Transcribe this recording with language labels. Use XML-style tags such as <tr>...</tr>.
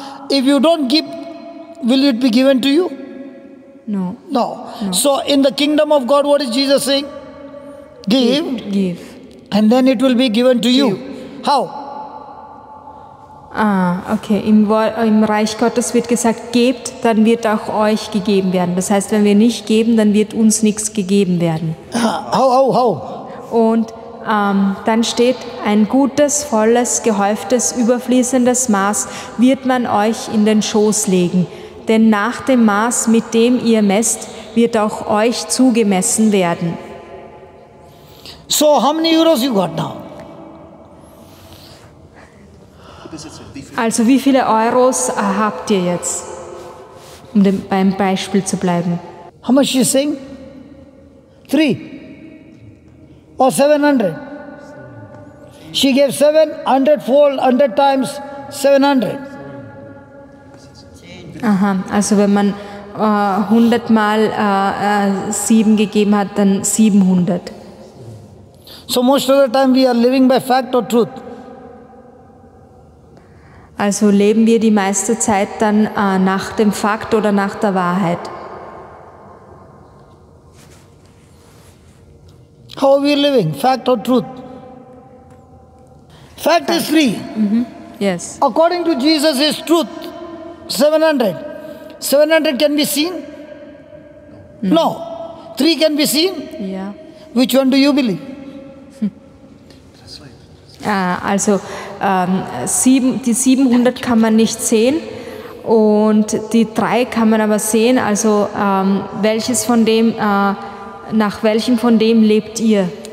<en>If you don't give, will it be given to you? No. So in the kingdom of God, what is Jesus saying? Give. Give. And then it will be given to you. How? Okay.</en> <de>Im Reich Gottes wird gesagt, gebt, dann wird auch euch gegeben werden. Das heißt, wenn wir nicht geben, dann wird uns nichts gegeben werden.</de> <en>How?</en> <de>Und dann steht, ein gutes, volles, gehäuftes, überfließendes Maß wird man euch in den Schoß legen. Denn nach dem Maß, mit dem ihr messt, wird auch euch zugemessen werden.</de> <en>So how many euros you got now?</en> <de>Also wie viele Euros habt ihr jetzt? Um beim Beispiel zu bleiben.</de> <en>How much you saying? 3 or 700? She gave 700-fold, 100 times 700.</en> <de>Aha, also wenn man 100 mal 7 gegeben hat, dann 700.</de> <en>So most of the time we are living by fact or truth.</en> <de>Also leben wir die meiste Zeit dann nach dem Fakt oder nach der Wahrheit?</de> <en>How are we living? Fact or truth? Fact is 3. Yes. According to Jesus is truth. 700. 700 can be seen? No. 3 can be seen?</en> <de>Ja.</de> <en>Which one do you believe?</en> <de>Also die 700 kann man nicht sehen und die 3 kann man aber sehen. Also welches von dem, nach welchem von dem lebt ihr?</de>